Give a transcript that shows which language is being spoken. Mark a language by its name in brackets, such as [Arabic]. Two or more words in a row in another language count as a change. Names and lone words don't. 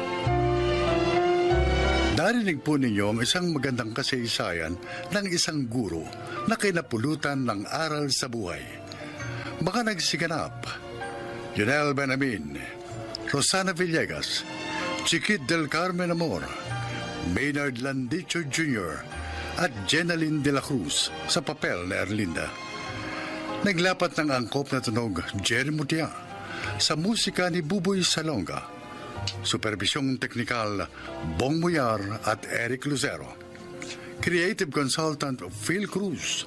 [Filipino] Narinig po ninyo ang isang magandang kasaysayan ng isang guro na kinapulutan ng aral sa buhay. Mga nagsiganap, Yunel Benamin, Rosana Villegas, Chiquit del Carmen Amor, Maynard Landicho Jr., at Jenaline de la Cruz sa papel na Erlinda. Naglapat ng angkop na tunog Jerry Mutia sa musika ni Buboy Salonga. Supervisyong teknikal Bong Muyar at Eric Lucero. [English] Creative consultant Phil Cruz.